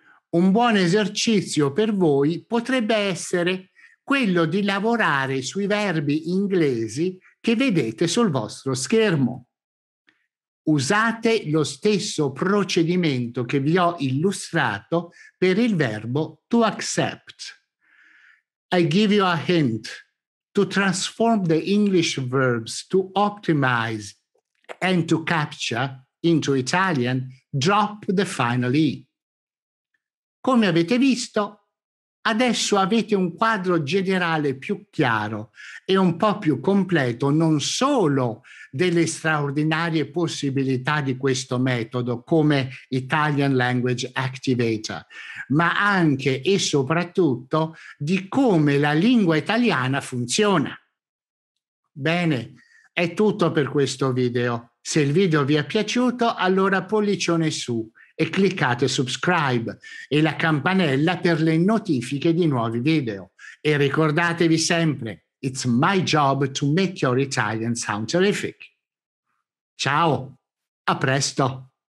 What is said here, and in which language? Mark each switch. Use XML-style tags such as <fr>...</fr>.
<it>Un buon esercizio per voi potrebbe essere quello di lavorare sui verbi inglesi che vedete sul vostro schermo. Usate lo stesso procedimento che vi ho illustrato per il verbo to accept.</it> <en>I give you a hint. To transform the English verbs to optimize and to capture into Italian, drop the final E.</en> <it>Come avete visto, Adesso avete un quadro generale più chiaro e un po' più completo non solo delle straordinarie possibilità di questo metodo come Italian Language Activator, ma anche e soprattutto di come la lingua italiana funziona. Bene, è tutto per questo video. Se il video vi è piaciuto, allora pollicione su e cliccate subscribe e la campanella per le notifiche di nuovi video. E ricordatevi sempre,</it> <en>it's my job to make your Italian sound terrific.</en> <it>Ciao, a presto.</it>